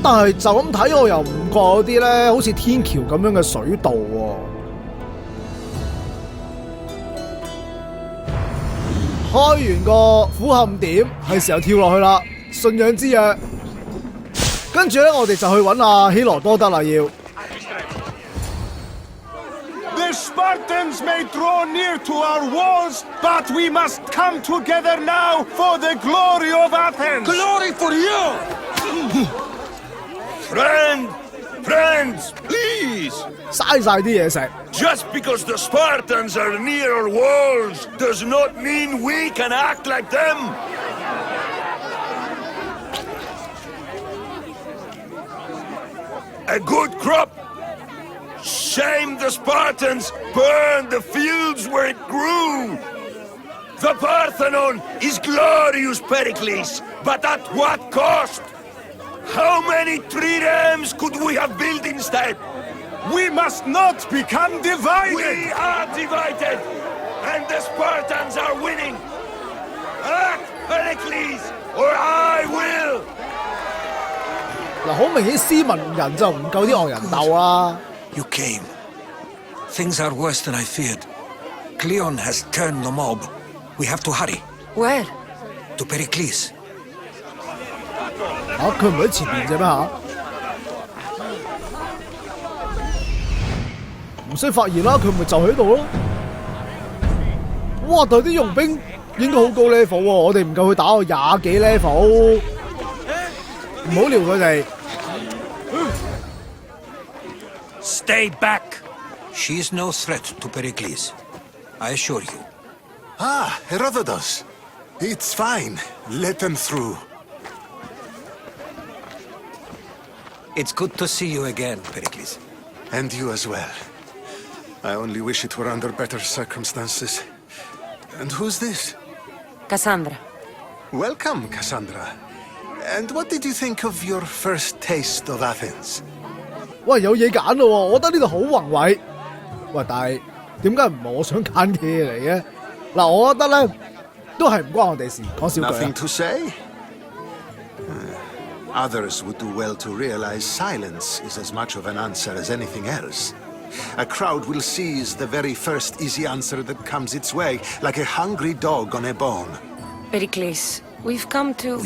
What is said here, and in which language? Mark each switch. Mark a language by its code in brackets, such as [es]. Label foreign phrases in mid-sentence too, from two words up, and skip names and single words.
[yue] 但係就咁睇，我又唔覺嗰啲咧，好似天橋咁樣嘅水道喎。開完個俯瞰點，係時候跳落去啦！信仰之約，跟住咧，我哋就去揾阿希羅多德啦。要 [en] The Spartans may draw near to our walls, but we must come together now for the glory of Athens. Glory for you! Friends, please! [yue] 嘥晒啲嘢食。 [en] Just because the Spartans are near our walls does not mean we can act like them! A good crop! Shame the Spartans burned the fields where it grew! The Parthenon is glorious, Pericles, but at what cost? How many triremes could we have built instead? We must not become divided! We are divided, and the Spartans are winning! Act, Pericles, or I will! [yue] 嗱，好明顯斯文人就唔夠啲惡人鬥啦。 [en] You came. Things are worse than I feared. Cleon has turned the mob. We have to hurry. Where? To Pericles. [yue] 佢唔喺前面啫咩嚇？唔使發現啦，佢咪就喺度咯。哇！但係啲傭兵應該好高 level 喎，我哋唔夠佢打到20幾 level，唔好撩佢哋。 [en] Stay back. She's no threat to Pericles. I assure you. Ah, Herodotus. It's fine. Let them through. It's good to see you again, Pericles. And you as well. I only wish it were under better circumstances. And who's this? Cassandra. Welcome, Cassandra. And what did you think of your first taste of Athens? [yue] 喂，有嘢揀咯喎，我覺得呢度好宏偉。喂，但係點解唔係我想揀嘅嘢嚟嘅？嗱，我覺得咧都係唔關我哋事，講少句啊。 [en] Nothing to say? Others would do well to realize silence is as much of an answer as anything else. A crowd will seize the very first easy answer that comes its way, like a hungry dog on a bone. Pericles, we've come to...